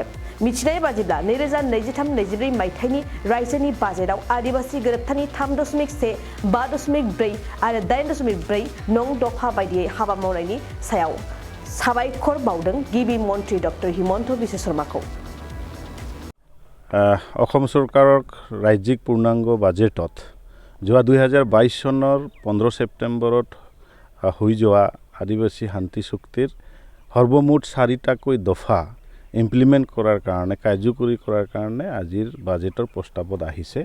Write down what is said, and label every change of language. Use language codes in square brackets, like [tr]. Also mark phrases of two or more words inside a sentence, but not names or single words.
[brx] मिथिनाय बादिब्ला 2023-24 मायथाइनि रायजोनि बाजेटआव आदिबासि गोरोबथानि 3.1, 5.4 आरो 8.4 नं दफा बायदियै हाबा मावनायनि सायाव साबायखर बावदों गिबि मन्त्रि डक्टर हिमन्त बिश्व शर्माखौ। [as] অসম চৰকাৰৰ ৰাজ্যিক পূৰ্ণাংগ বাজেটত যোৱা 2022 চনৰ 15 ছেপ্টেম্বৰত হৈ যোৱা আদিবাসী শান্তি চুক্তিৰ সৰ্বমুঠ 4টাকৈ দফা ইমপ্লিমেণ্ট কৰাৰ কাৰণে কাৰ্যকৰী কৰাৰ কাৰণে আজিৰ বাজেটৰ প্ৰস্তাৱত আহিছে।